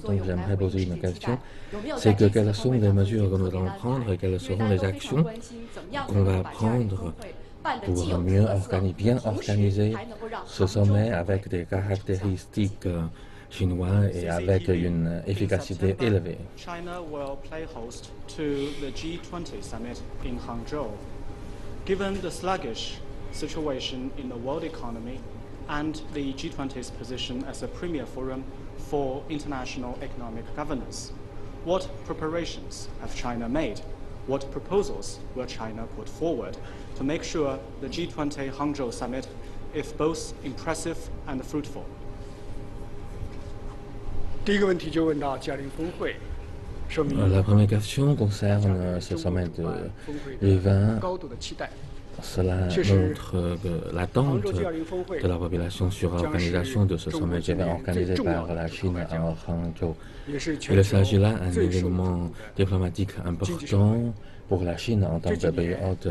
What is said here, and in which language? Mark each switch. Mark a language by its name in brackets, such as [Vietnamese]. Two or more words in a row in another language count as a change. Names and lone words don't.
[French] Donc j'aimerais poser une question. C'est que quelles sont les mesures que nous allons prendre et quelles seront les actions qu'on va prendre pour bien organiser ce sommet avec des caractéristiques chinoises et avec une efficacité élevée. [English] China will play host to the G20 summit in Hangzhou. Given the sluggish situation in the world economy and the G20's position as a premier forum for international economic governance, what preparations have China made? What proposals will China put forward to make sure the G20 Hangzhou summit is both impressive and fruitful? [Chinese] 第一个问题就问到G20峰会，说明 [French] La première question concerne ce sommet de G20. Cela montre l'attente de la population sur l'organisation de ce sommet G20 organisé par la Chine à Hangzhou. Il s'agit là d'un événement diplomatique important pour la Chine en tant que pays hôte.